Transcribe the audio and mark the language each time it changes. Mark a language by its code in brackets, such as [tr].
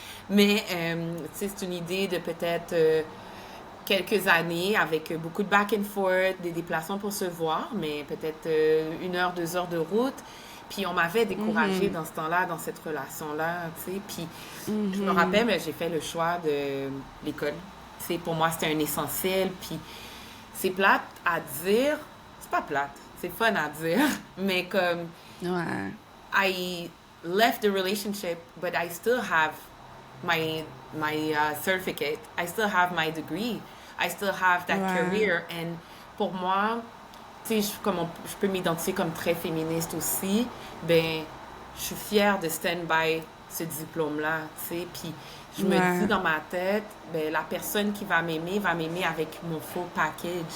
[fr] Mais, tu sais, c'est une idée de peut-être quelques années avec beaucoup de back and forth, des déplacements pour se voir, mais peut-être 1 heure, 2 heures de route. Puis on m'avait découragée dans ce temps-là, dans cette relation-là, tu sais. Puis je me rappelle, mais j'ai fait le choix de l'école. Tu sais, pour moi, c'était un essentiel. Puis c'est plate à dire. C'est pas plate, c'est fun à dire. Mais comme, Ouais, [en] I left the relationship, but I still have my certificate. I still have my degree. I still have that [fr] ouais, [en] career. [fr] And pour moi, tu sais, je peux m'identifier comme très féministe aussi. Ben, je suis fière de [en] stand by [fr] ce diplôme-là, tu sais. Puis je me dis ouais, dans ma tête, ben, la personne qui va m'aimer avec mon full package.